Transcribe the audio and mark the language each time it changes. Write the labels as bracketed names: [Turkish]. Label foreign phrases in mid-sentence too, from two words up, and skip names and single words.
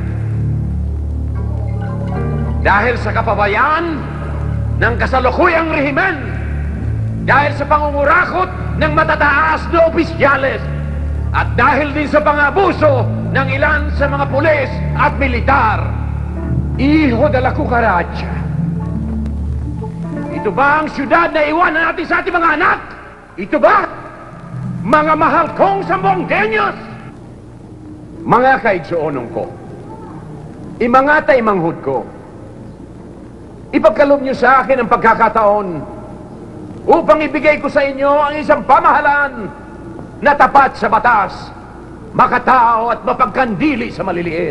[Filipino] Dahil sa kapabayaan ng kasalukuyang rehimen! Dahil sa pangungurakot ng matataas na opisyales! At dahil din sa pangabuso ng ilan sa mga pulis at militar. [Spanish] Hijo de la cucaracha. [Filipino] Ito ba ang siyudad na iwanan natin sa ating mga anak? Ito ba? Mga mahal kong Zamboangueños! [Cebuano] Mga kaigsoonong ko, imangatay manghud ko, [Filipino] ipagkaloob niyo sa akin ang pagkakataon upang ibigay ko sa inyo ang isang pamahalaan na tapat sa batas, makatao at mapagkandili sa maliliit.